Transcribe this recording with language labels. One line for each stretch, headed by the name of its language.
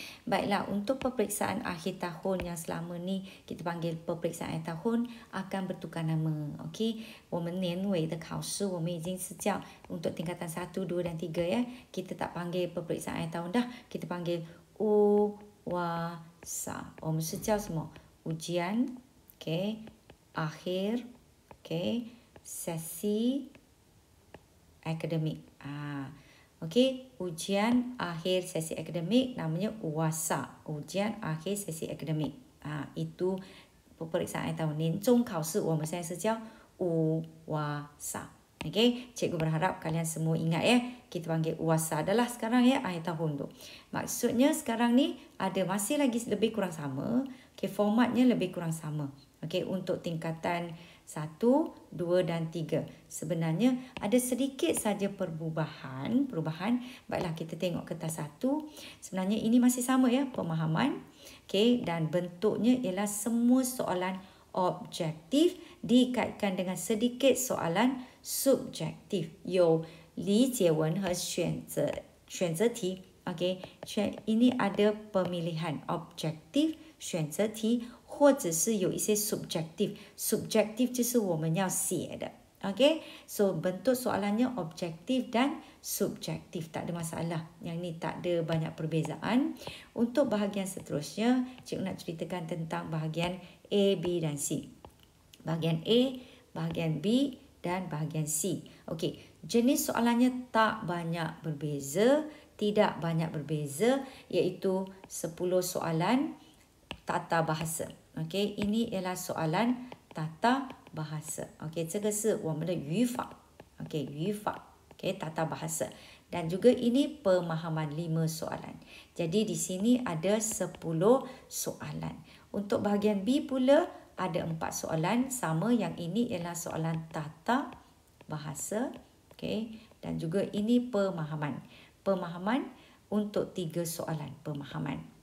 Malay: Baiklah, untuk peperiksaan akhir tahun yang selama ni kita panggil peperiksaan akhir tahun akan bertukar nama.
Chinese: Okey, 我们年尾的考试我们已经是叫
Malay: untuk tingkatan 1, 2 dan 3 ya. Kita tak panggil peperiksaan akhir tahun dah. Kita panggil UWASA.
Chinese: 我们是叫什么？
Malay: ujian, okay, akhir, okay, sesi akademik. Okay, ujian akhir sesi akademik namanya UWASA, ujian akhir sesi akademik. Itu peperiksaan akhir tahun.
Chinese: 年终考试我们现在是叫 UWASA.
Malay: Okay, cikgu berharap kalian semua ingat ya. Kita panggil UWASA adalah sekarang ya, akhir tahun tu. Maksudnya sekarang ni ada masih lagi lebih kurang sama. Okay, formatnya lebih kurang sama. Okay, untuk tingkatan 1, 2 dan 3. Sebenarnya ada sedikit saja perubahan. Baiklah, kita tengok kertas 1. Sebenarnya ini masih sama ya, pemahaman. Okay, dan bentuknya ialah semua soalan objektif dikaitkan dengan sedikit soalan subjektif.
Chinese: 有理解文和选择题.
Malay: Okay, ini ada pemilihan objektif
Chinese: 选择题或者是有一些
Malay: subjektif.
Chinese: Subjektif 就是我们要写的.
Malay: Okay, so bentuk soalannya objektif dan subjektif, tak ada masalah. Yang ni tak ada banyak perbezaan. Untuk bahagian seterusnya, cikgu nak ceritakan tentang bahagian A, B dan C. Bahagian A, bahagian B dan bahagian C. Okey, jenis soalannya tak banyak berbeza, tidak banyak berbeza, iaitu 10 soalan tata bahasa. Okey, ini ialah soalan tata bahasa.
Chinese: Okey, 这个是我们的语法.
Malay: Okey, 语法.Okey, tata bahasa. Dan juga ini pemahaman 5 soalan. Jadi di sini ada 10 soalan. Untuk bahagian B pula ada 4 soalan. Sama, yang ini ialah soalan tata bahasa. Okey, dan juga ini pemahaman. Pemahaman untuk 3 soalan pemahaman.